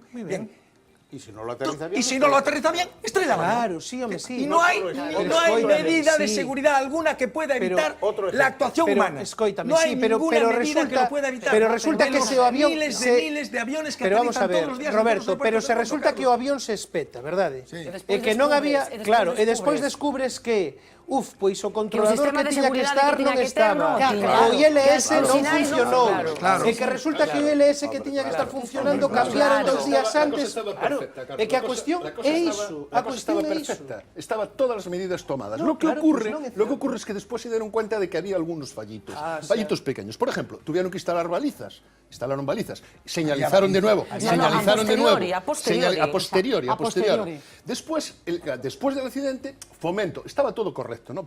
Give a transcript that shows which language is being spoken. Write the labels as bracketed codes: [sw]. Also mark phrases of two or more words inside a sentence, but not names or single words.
[es] Muy bien. Y si no lo aterriza bien, estrella el avión. Claro, sí, hombre, sí. Y no hay medida de seguridad alguna que pueda evitar la actuación humana. No hay ninguna medida que lo pueda evitar. Pero resulta que ese avión... Miles de aviones que aterrizan todos los días. Roberto, [gl] pero se resulta que o avión se espeta, verdade? E que non había... Claro, e despois descubres que... pois o controlador que tiña que estar non estaba. O ILS non funcionou. E que resulta que o ILS que tiña que estar funcionando cambiaron 2 días antes. É que a cuestión é iso. A cuestión é iso. [es] Estaban todas las medidas tomadas. Lo que ocurre es que después se dieron cuenta de que había algunos fallitos. Fallitos pequeños. Por ejemplo, tuvieron que instalar balizas. Instalaron balizas. Señalizaron de nuevo. Señalizaron de nuevo. A posteriori. Después del accidente, Fomento, estaba todo correcto, ¿no?